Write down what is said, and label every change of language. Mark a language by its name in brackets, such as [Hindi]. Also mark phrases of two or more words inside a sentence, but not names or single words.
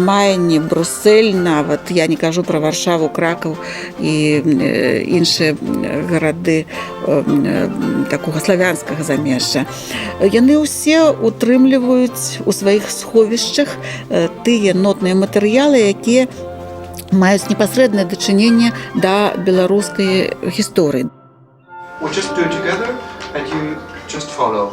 [Belarusian] Майне, Брюссель нават, я не кажу про Варшаву, Кракаў і іншыя гарады такога славянскага замежжа. Яны ўсе утрымліваюць у сваіх сховішчах тыя нотныя матэрыялы, якія маюць непасрэднае дачыненне да беларускай гісторыі. [English] We'll just do it together and you just follow.